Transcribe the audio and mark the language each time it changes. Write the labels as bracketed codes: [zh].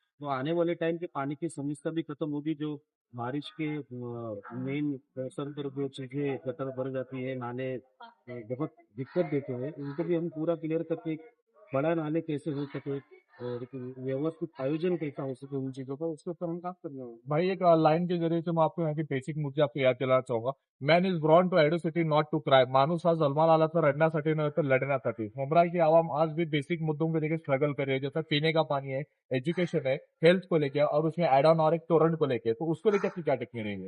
[hi] तो आने वाले टाइम पे पानी की समस्या भी खत्म होगी। जो बारिश के मेन मौसम पर जो चीजें गटर भर जाती है, नाले बहुत दिक्कत देते हैं, उनको भी हम पूरा क्लियर करके एक बड़ा नाले कैसे हो सके और एक व्यवस्थित आयोजन कैसा हो सके उन चीजों का, उसके ऊपर हम काम कर रहे हैं। भाई एक लाइन के जरिए से मैं आपको यहाँ की बेसिक मुद्दे आपको याद दिलाना चाहूंगा। [en] Man is born to atrocity not to cry. [mr] माणूस हा जन्माला आला तर रडण्यासाठी न तर लढण्यासाठी। [hi] मुंबई की आवाम आज भी बेसिक मुद्दों को लेकर स्ट्रगल कर रही है, जैसा पीने का पानी है, एजुकेशन है, हेल्थ को लेकर और उसमें एड ऑन और एक तोरण को लेकर। तो उसको लेकर आपकी क्या टिप्पणी रहेगी?